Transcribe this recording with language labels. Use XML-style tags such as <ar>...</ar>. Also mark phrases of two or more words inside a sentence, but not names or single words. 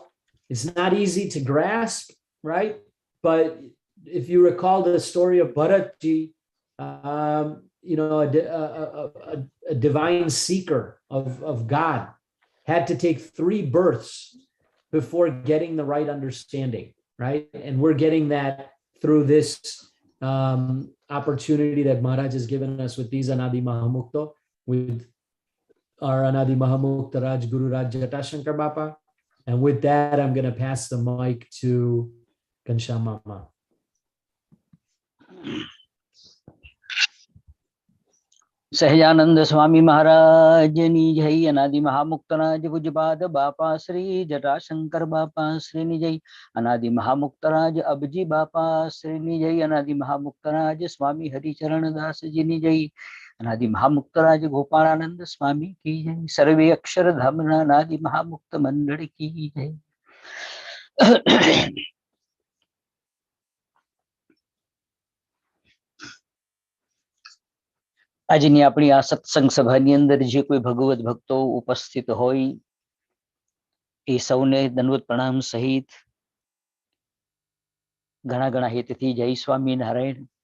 <en>It's not easy to grasp, right? But if you recall the story of Bharatji, a divine seeker of God had to take 3 births before getting the right understanding, right? And we're getting that through this opportunity that Maharaj has given us with these Anadi Mahamukta, with our Anadi Mahamukta Raj Guru Raj Jatashankar Bapa. And with that, I'm going to pass the mic to Ghanshyam Mama.</en> <hi>सहजानंद स्वामी महाराज निजय, अनादि महामुक्तराज भुजपाद बापा श्री जटाशंकर बापा श्री निजय, अनादि महामुक्तराज अबजी बापा श्री निजय, अनादि महामुक्तराज स्वामी हरिचरण दास जी निजय, अनादि महामुक्तराज गोपालानंद स्वामी की जय, सर्वे अक्षर धाम अनादि महामुक्त मंडल की जय।</hi> <gu>આજની આપણી આ સત્સંગ સભાની અંદર જે કોઈ ભગવત ભક્તો ઉપસ્થિત હોય એ સૌને દંડવત પ્રણામ સહિત ઘણા ઘણા હેતથી જય સ્વામિનારાયણ।</gu>